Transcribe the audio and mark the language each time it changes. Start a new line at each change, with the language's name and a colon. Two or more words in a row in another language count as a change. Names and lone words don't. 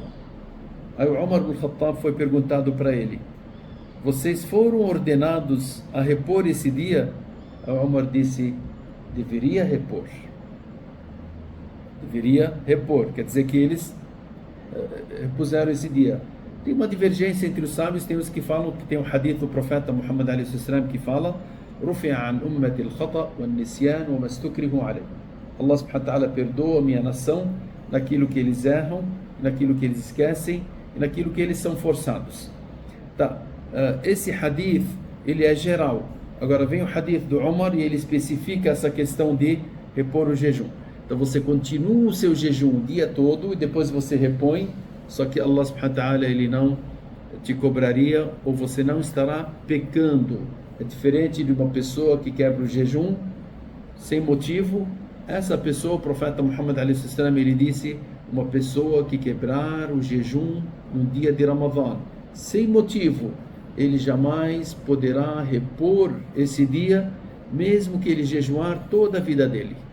Portuguese: Aí o Umar ibn Khattab foi perguntado para ele: vocês foram ordenados a repor esse dia? Aí o Umar disse: deveria repor. Deveria repor, quer dizer que eles repuseram esse dia. Tem uma divergência entre os sábios, tem os que falam que tem um hadith do profeta Muhammad a.s. que fala:
Arabic: رفع عن أمتي الخطأ والنسيان وما استكرهوا عليه. Allah subhanahu wa ta'ala
Portuguese: perdoa a minha nação naquilo que eles erram, naquilo que eles esquecem e naquilo que eles são forçados. Tá. Esse hadith ele é geral. Agora vem o hadith do Umar e ele especifica essa questão de repor o jejum. Então você continua o seu jejum o dia todo e depois você repõe, só que
Arabic: Allah subhanahu wa ta'ala
Portuguese: ele não te cobraria ou você não estará pecando. É diferente de uma pessoa que quebra o jejum sem motivo. Essa pessoa, o profeta Muhammad a.s. ele disse, uma pessoa que quebrar o jejum no dia de Ramadã sem motivo, ele jamais poderá repor esse dia, mesmo que ele jejuar toda a vida dele.